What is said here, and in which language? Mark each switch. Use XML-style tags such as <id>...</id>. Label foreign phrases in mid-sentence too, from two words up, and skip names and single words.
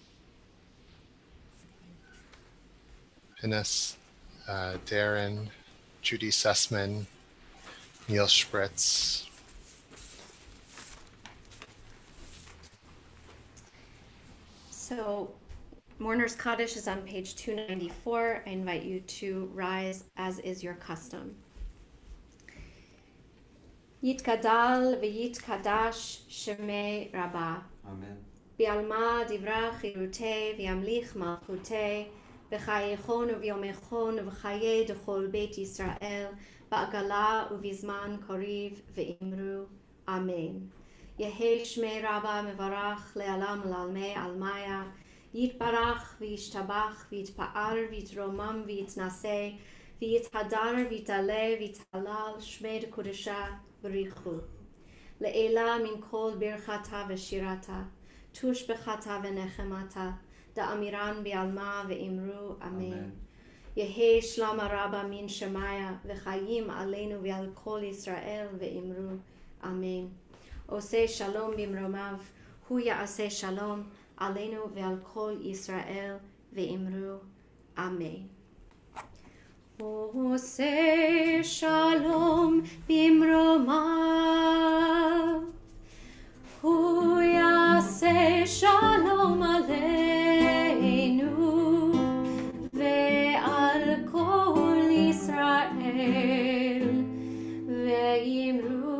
<en>Pinus, Darren, Judy Sussman, Neil Spritz. So Mourner's Kaddish is on page 294. I invite you to rise as is your custom.</en> <arc>יתגדל ויתקדש שמה רבא. Amen. בעלמא די ברא כרעותה וימליך מלכותה וחייכון וביומיכון ובחיי דכל בית ישראל בעגלא ובזמן קריב ואמרו. Amen. יהא שמה רבא מברך לעלם ולעלמי עלמיא יתברך וישתבח ויתפאר ויתרומם ויתנשא ויתהדר ויתעלה ויתהלל שמה דקדשא בריך הוא לעלא מן כל ברכתא ושירתא תשבחתא ונחמתא דאמירן בעלמא ואמרו. אמן יהא שלמא רבא מן שמיא וחיים עלינו ועל כל ישראל ואמרו. Amen.</arc> <he>עושה שלום במרומיו הוא יעשה שלום עלינו ועל כל ישראל ואמרו. Amen. עושה שלום במרומיו הוא יעשה שלום עלינו ועל כל ישראל ואמרו.</he>